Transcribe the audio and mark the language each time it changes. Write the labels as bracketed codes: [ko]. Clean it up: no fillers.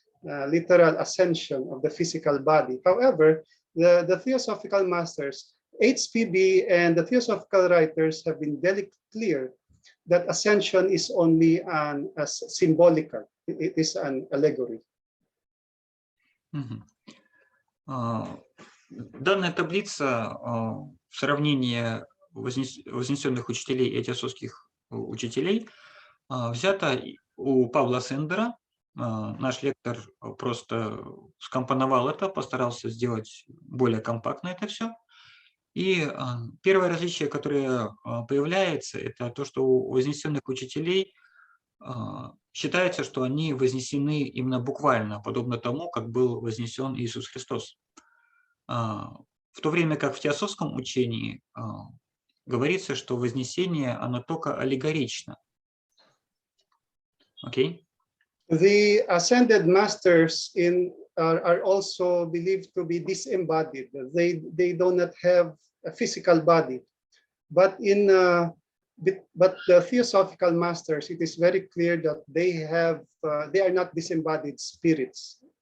[en] Literal ascension of the physical body. However, the Theosophical Masters, HPB and the Theosophical writers have been very clear that ascension is only symbolical. It is an allegory. [ru] Данная таблица в сравнении вознесенных учителей и теософских учителей взята у Павла Сендера. Наш лектор просто скомпоновал это, постарался сделать более компактно это все. И первое различие, которое появляется, это то, что у вознесенных учителей считается, что они вознесены именно буквально, подобно тому, как был вознесен Иисус Христос. В то время как в теософском учении говорится, что вознесение, оно только аллегорично. Окей? [en] The ascended masters are also believed to be disembodied. They do not have a physical body, but the theosophical masters, it is very clear that they are not disembodied spirits.